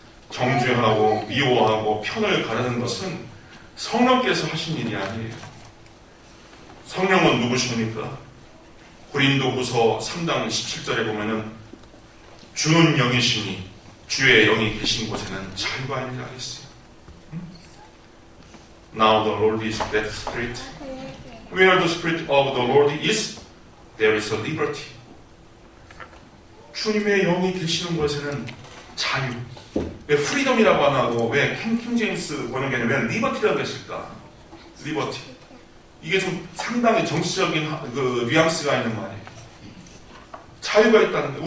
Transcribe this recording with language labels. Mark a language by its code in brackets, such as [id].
[ko] 정죄하고 미워하고 편을 가르는 것은 성령께서 하신 일이 아니에요. 성령은 누구십니까? 고린도후서 3장 17절에 보면은 주는 영이시니 주의 영이 계신 곳에는 자유가 있느니라 했어요. [en] Now the Lord is that Spirit. Where the Spirit of the Lord is, there is a liberty. [ko] 주님의 영이 계시는 곳에는 자유. 왜 프리덤이라고 안 하고 왜 킹 제임스 번역에는 왜 리버티라고 했을까? 리버티. 이게 좀 상당히 정치적인 그 뉘앙스가 있는 말이에요. 자유가 있다는 거예요.